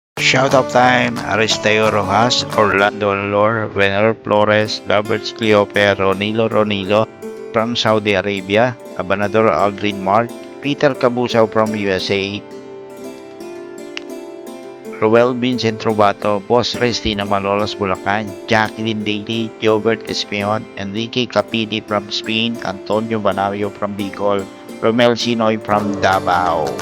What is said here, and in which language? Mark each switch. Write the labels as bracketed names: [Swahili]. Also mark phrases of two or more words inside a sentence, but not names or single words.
[English] Shoutout time, Aristeo Rojas, Orlando Lor, Venero Flores, Robert Cleope, Ronilo from Saudi Arabia, Abanador Aldrin Mark, Peter Cabusaw from USA, Roel Vincent Robato, Boss Restina Malolos Bulacan, Jacqueline Daly, Gilbert Espion, Enrique Capidi from Spain, Antonio Banavio from Bicol, Romel Sinoy from Davao.